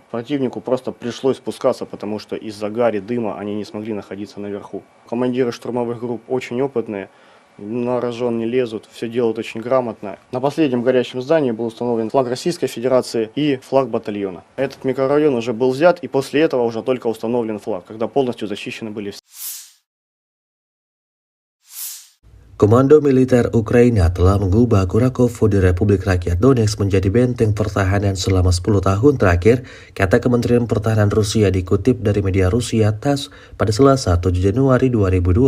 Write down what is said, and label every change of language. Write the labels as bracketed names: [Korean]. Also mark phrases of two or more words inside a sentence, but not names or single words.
[Russian] Противнику просто пришлось спускаться, потому что из-за гари, дыма они не смогли находиться наверху. Командиры штурмовых групп очень опытные, на рожон не лезут, все делают очень грамотно. На последнем горящем здании был установлен флаг Российской Федерации и флаг батальона. Этот микрорайон уже был взят, и после этого уже только uстановлен флаг, когда полностью зачищены были все. [Indonesian] Komando militer Ukraina telah mengubah Kurakovo di Republik Rakyat Donetsk menjadi benteng pertahanan selama 10 tahun terakhir, kata Kementerian Pertahanan Rusia dikutip dari media Rusia TASS pada Selasa 7 Januari 2025.